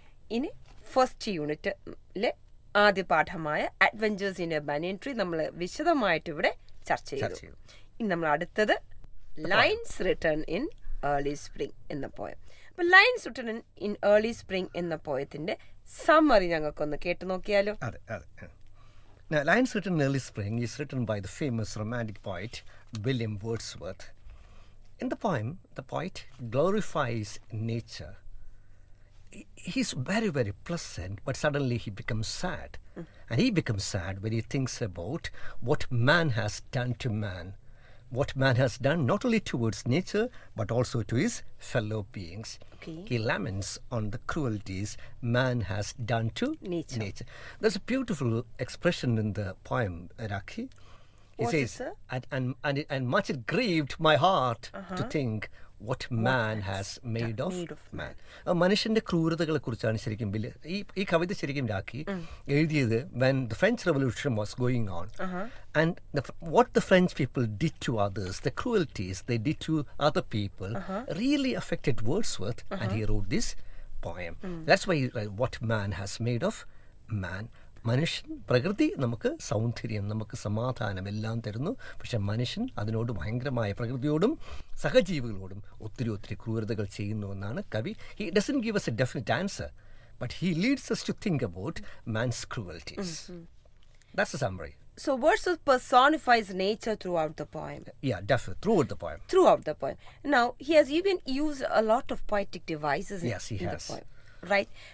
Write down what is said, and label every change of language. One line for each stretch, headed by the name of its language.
Malayalam: ഇനി ഫസ്റ്റ് യൂണിറ്റിലെ ആദ്യ പാഠമായ adventures in A banian tree നമ്മൾ വിശദമായിട്ട് ഇവിടെ ചർച്ച ചെയ്തു. ഇനി നമ്മൾ അടുത്തത് lines written in early spring എന്ന പോയം. അപ്പം lines written in early spring എന്ന പോയത്തിന്റെ സമ്മറി ഞങ്ങൾക്കൊന്ന് കേട്ടു നോക്കിയാലോ?
English: Now, Lines Written in Early Spring is written by the famous romantic poet William Wordsworth. In the poem, the poet glorifies nature. He's very, very pleasant, but suddenly he becomes sad. And he becomes sad when he thinks about what man has done to man. What man has done not only towards nature, but also to his fellow beings. Okay. He laments on the cruelties man has done to nature. There's a beautiful expression in the poem, Rakhi. He What says, is it? and much it grieved my heart to think what man has made of man.
Malayalam: മനുഷ്യന്റെ ക്രൂരതകളെ കുറിച്ചാണ് ശരിക്കും ഈ കവിത ശരിക്കും രാഖി എഴുതിയത്
English: when the French Revolution was going on. And what the French people did to others, the cruelties they did to other people really affected Wordsworth, and he wrote this poem. That's why what man has made of man.
Malayalam: മനുഷ്യൻ പ്രകൃതി നമുക്ക് സൗന്ദര്യം നമുക്ക് സമാധാനം എല്ലാം തരുന്നു. പക്ഷെ മനുഷ്യൻ അതിനോട് ഭയങ്കരമായ പ്രകൃതിയോടും സഹജീവികളോടും ഒത്തിരി ഒത്തിരി ക്രൂരതകൾ ചെയ്യുന്നുവെന്നാണ് കവി.
English: He doesn't give us a definite answer, but he leads us to think about man's cruelties. That's the summary. So Wordsworth personifies nature throughout the poem. Yeah, definitely. Throughout the poem. Now, he has even used a lot of poetic devices in the poem. Right?